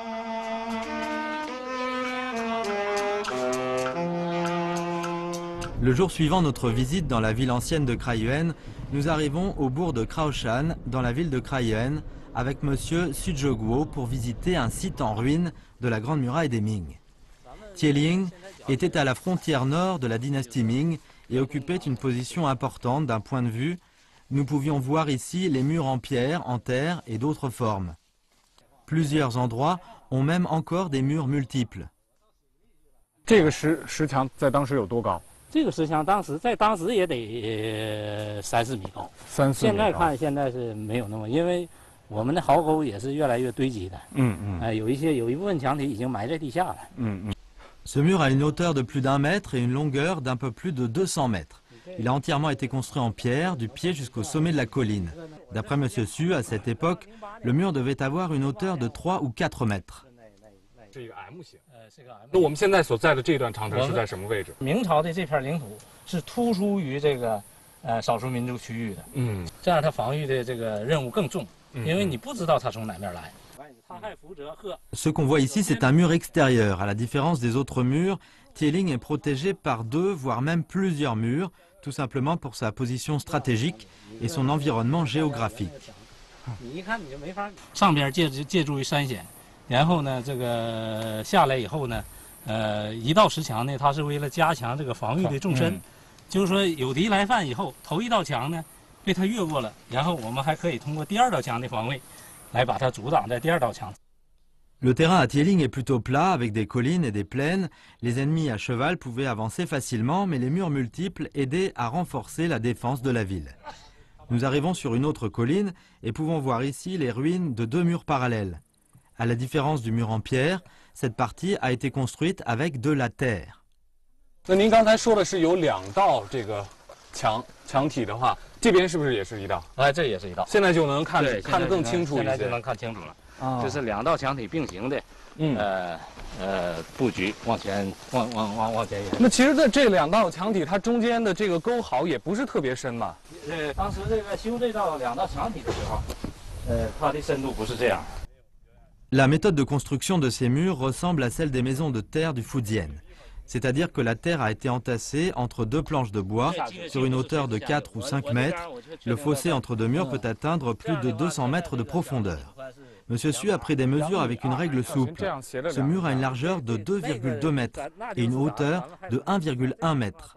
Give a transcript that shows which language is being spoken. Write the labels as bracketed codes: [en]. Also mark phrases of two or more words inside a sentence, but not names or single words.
[fr] Le jour suivant notre visite dans la ville ancienne de Kraiyuan, nous arrivons au bourg de Kraoshan, dans la ville de Kraiyuan, avec Monsieur Su Zheguo pour visiter un site en ruine de la Grande Muraille des Ming. Tieling était à la frontière nord de la dynastie Ming et occupait une position importante d'un point de vue. Nous pouvions voir ici les murs en pierre, en terre et d'autres formes. Plusieurs endroits ont même encore des murs multiples. [zh] 这个石墙在当时有多高？这个石墙在当时也得3-4米高。 3-4米高。现在看现在是没有那么，因为我们的壕沟也是越来越堆积的。有一部分墙体已经埋在地下了。 [fr] Ce mur a une hauteur de plus d'1 mètre et une longueur d'un peu plus de 200 mètres. Il a entièrement été construit en pierre, du pied jusqu'au sommet de la colline. D'après M. Su, à cette époque, le mur devait avoir une hauteur de 3 ou 4 mètres. [zh] 是一个 M 型。那我们现在所在的这段长城是在什么位置？明朝的这片领土是突出于这个少数民族区域的。这样它防御的这个任务更重，因为你不知道它从哪面来。 [fr] Ce qu'on voit ici, c'est un mur extérieur. À la différence des autres murs, Tieling est protégé par 2, voire même plusieurs murs, tout simplement pour sa position stratégique et son environnement géographique. [zh] 上边借助于山险，然后呢，这个下来以后呢， 一道石墙呢，它是为了加强这个防御的纵深，就是说有敌来犯以后，头一道墙呢被它越过了，然后我们还可以通过第二道墙的防卫，来把它阻挡在第二道墙。 [fr] Le terrain à Tieling est plutôt plat, avec des collines et des plaines. Les ennemis à cheval pouvaient avancer facilement, mais les murs multiples aidaient à renforcer la défense de la ville. Nous arrivons sur une autre colline et pouvons voir ici les ruines de 2 murs parallèles. À la différence du mur en pierre, cette partie a été construite avec de la terre. [zh] 那您刚才说的是有2道这个墙体的话，这边是不是也是一道？哎，这也是一道。现在就能看得更清楚一些。现在就能看清楚了。这是2道墙体并行的，布局往前延。那其实这2道墙体，它中间的这个沟壕也不是特别深嘛。当时这个修这2道墙体的时候，它的深度不是这样。 [fr] La méthode de construction de ces murs ressemble à celle des maisons de terre du Fujian. C'est-à-dire que la terre a été entassée entre 2 planches de bois sur une hauteur de 4 ou 5 mètres. Le fossé entre 2 murs peut atteindre plus de 200 mètres de profondeur. Monsieur Su a pris des mesures avec une règle souple. Ce mur a une largeur de 2,2 mètres et une hauteur de 1,1 mètre.